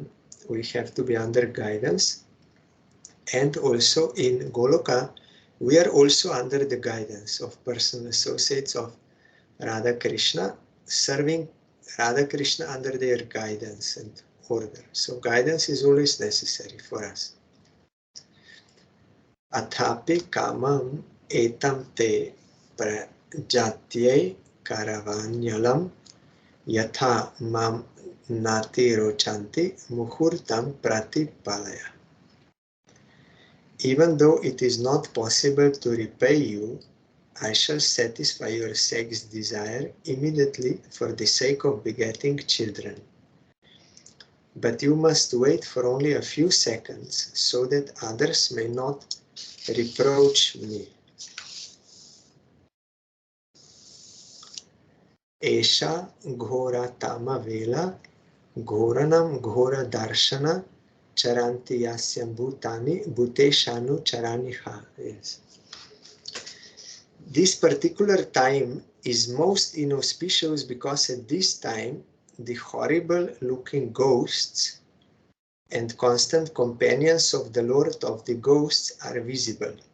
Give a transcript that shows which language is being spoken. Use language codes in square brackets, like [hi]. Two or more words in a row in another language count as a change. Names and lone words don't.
[en] We have to be under guidance. And also in Goloka, we are also under the guidance of personal associates of Radha Krishna, serving Radha Krishna under their guidance and order. So guidance is always necessary for us. [sa] Athapi kamam etam te prajatyai karavanyalam yatha mam nati rochanti muhurtam pratipalaya. [en] Even though it is not possible to repay you, I shall satisfy your sex desire immediately for the sake of begetting children. But you must wait for only a few seconds so that others may not reproach me. [sa] Esha ghora tama vela ghoranam ghora darshana charanti yasyam bhutani bhuteshanu charaniha. [en] Yes. This particular time is most inauspicious because at this time the horrible looking ghosts and constant companions of the Lord of the Ghosts are visible.